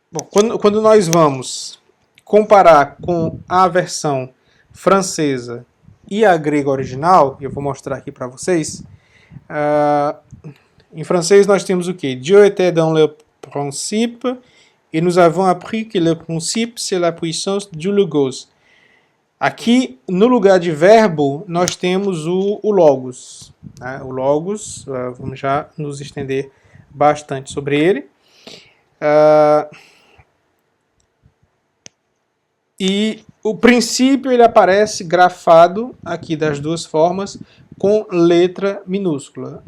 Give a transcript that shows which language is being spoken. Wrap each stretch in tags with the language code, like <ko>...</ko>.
<pt>quando nós vamos comparar com a versão francesa e a grega original, eu vou mostrar aqui para vocês, em francês nós temos o quê?</pt> <fr>Dieu était dans le principe et nous avons appris que le principe c'est la puissance du logos.</fr> <pt>Aqui, no lugar de verbo, nós temos o logos. Né? O logos, vamos já nos estender bastante sobre ele. E o princípio ele aparece grafado aqui das duas formas com letra minúscula.</pt>